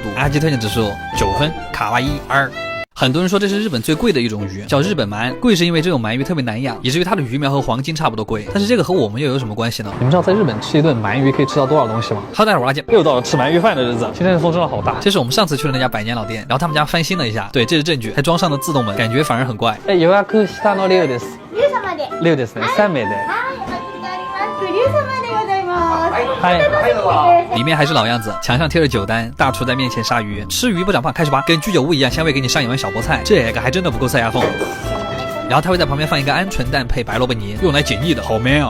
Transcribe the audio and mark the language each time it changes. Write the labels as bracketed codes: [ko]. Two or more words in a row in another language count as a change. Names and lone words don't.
[zh] 阿基推荐指数9分，卡哇伊2。很多人说这是日本最贵的一种鱼，叫日本鳗，贵是因为这种鳗鱼特别难养，以至于它的鱼苗和黄金差不多贵。但是这个和我们又有什么关系呢？你们知道在日本吃一顿鳗鱼可以吃到多少东西吗？好，大家好，又到了吃鳗鱼饭的日子。今天的风真的好大。这是我们上次去的那家百年老店，然后他们家翻新了一下，对，这是证据，还装上了自动门，感觉反而很怪。 [ja] 予約下の6です。6ですね。3名で。 [zh] 里面还是老样子，墙上贴着酒单，大厨在面前杀鱼，吃鱼不长胖，开始吧。跟居酒屋一样，香味给你上一碗小菠菜，这个还真的不够塞牙缝。然后他会在旁边放一个鹌鹑蛋配白萝卜泥，用来解腻的，好 man 啊！